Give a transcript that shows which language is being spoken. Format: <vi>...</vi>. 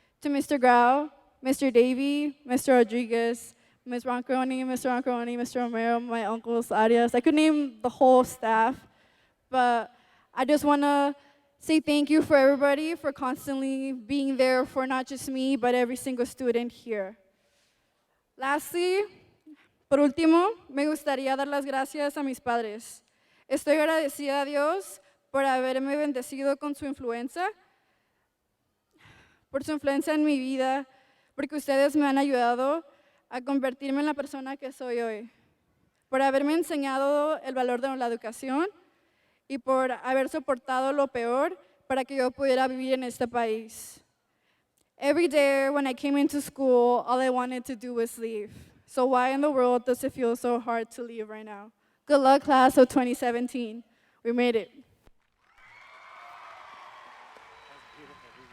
<en>To Mr. Grau, Mr. Davey, Mr. Rodriguez, Ms. Roncaroni, Mr. Roncaroni, Mr. Romero, my uncles, Arias. I could name the whole staff, but I just want to say thank you for everybody for constantly being there for not just me, but every single student here.</en> <es>Lastly, por último, me gustaría dar las gracias a mis padres. Estoy agradecida a Dios por haberme bendecido con su influencia, por su influencia en mi vida, porque ustedes me han ayudado a convertirme en la persona que soy hoy, por haberme enseñado el valor de la educación y por haber soportado lo peor para que yo pudiera vivir en este país.</es> <en>Every day when I came into school, all I wanted to do was leave. So why in the world does it feel so hard to leave right now? Good luck, class of 2017. We made it. Beautiful.</en>